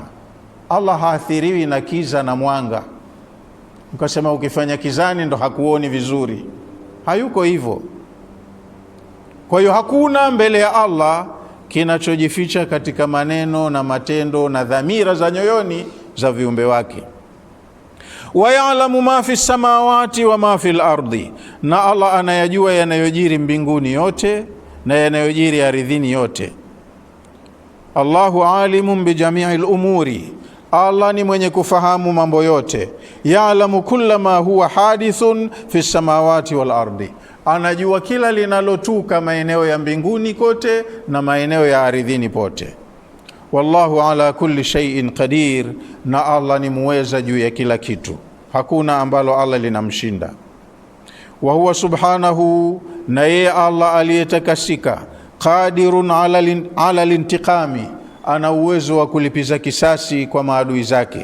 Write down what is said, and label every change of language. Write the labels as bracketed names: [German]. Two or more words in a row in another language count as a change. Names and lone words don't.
[Swahili] Allah haathiriwi na kiza na mwanga. Ukasema ukifanya kizani ndo hakuoni vizuri, hayuko hivyo. Kwa hiyo hakuna mbele ya Allah kinachojificha katika maneno na matendo na dhamira za nyoyoni za viumbe wake. [Arabic] ويعلم ما في السماوات وما في الأرض, [Swahili] na Allah anayajua yanayojiri mbinguni yote na yanayojiri ardhini yote. [Arabic] الله عليم بجميع الأمور, [Swahili] Allah ni mwenye kufahamu mambo yote. [Arabic] يعلم كل ما هو حادث في السماوات والأرض, [Swahili] anajua kila linalotuka maeneo ya mbinguni kote na maeneo ya ardhini pote. [Arabic] والله على كل شيء قدير, [Swahili] na Allah ni muweza juu ya kila kitu, hakuna ambalo Allah linamshinda. [Arabic] وهو سبحانه, [Swahili] na yeye Allah aliyetakasika, [Arabic] قادر على الانتقام, [Swahili] ana uwezo wa kulipiza kisasi kwa maadui zake.